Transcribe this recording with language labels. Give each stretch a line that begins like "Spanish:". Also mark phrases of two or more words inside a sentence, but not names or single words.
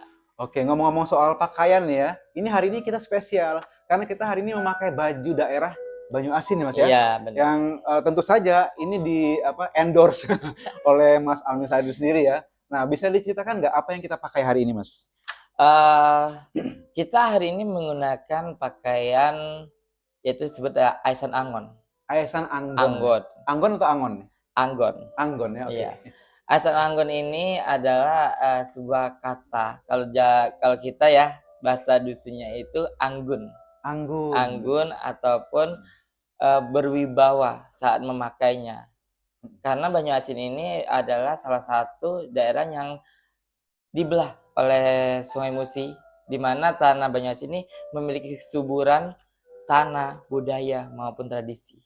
Indonesian: Oke, ngomong-ngomong soal pakaian nih ya. Ini hari ini kita spesial karena kita hari ini memakai baju daerah Banyu Asin nih Mas ya. Iya, benar. Yang tentu saja ini di endorse oleh Mas Almin Syahril sendiri ya. Nah, bisa diceritakan nggak apa yang kita pakai hari ini Mas? Kita hari ini menggunakan pakaian yaitu disebut Aisan Anggon. Aisan Anggon. Anggon. Anggon atau Angon? Anggon. Anggon ya, oke. Iya. Aisan Anggon ini adalah sebuah kata. Kalau kita ya bahasa dusunnya itu anggun. Anggun. Anggun ataupun berwibawa saat memakainya. Karena Banyu Asin ini adalah salah satu daerah yang dibelah oleh Sungai Musi, di mana tanah Banyu Asin ini memiliki kesuburan tanah, budaya maupun tradisi.